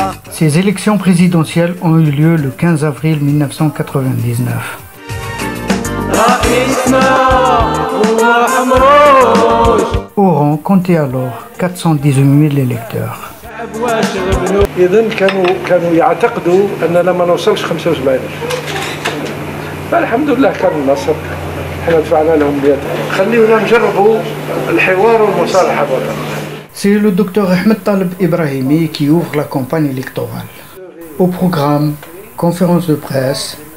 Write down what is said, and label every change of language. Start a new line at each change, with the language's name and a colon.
French: Ces élections présidentielles ont eu lieu le 15 avril 1999. Oran comptait alors 418 000 électeurs.
Arabic: إذن كانوا يعتقدوا أننا ما نوصلش 75,000. فالحمد لله كان النصر. احنا دفعنا لهم بيد. خليونا نجربوا الحوار والمصالحة برا.
French: C'est le docteur Ahmed Taleb Ibrahimi qui ouvre la campagne électorale. Au programme, conférence de presse.